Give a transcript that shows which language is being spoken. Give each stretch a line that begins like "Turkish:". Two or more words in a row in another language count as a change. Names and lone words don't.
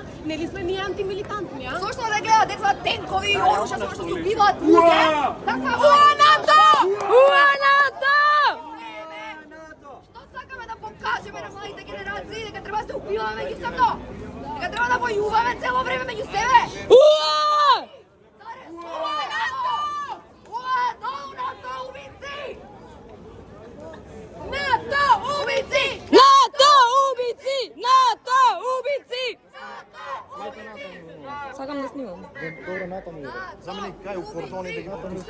Macedonian: Нели сме ние антимилитантни, а? Зошто да гледа деца тенкови и оружја со што се убиваат луѓе? Така Уа НАТО! Уа НАТО! Што сакаме да покажеме на младите генерации дека треба да се убиваме меѓусебно? Дека треба да војуваме цело време меѓу себе? Уа! Уа НАТО! Уа долу НАТО убици! НАТО убици! НАТО убици! НАТО убици! НАТО убици! Сакам да снимам. Добро, НАТО ми. Заменик, кај у кордони да ги натамисте.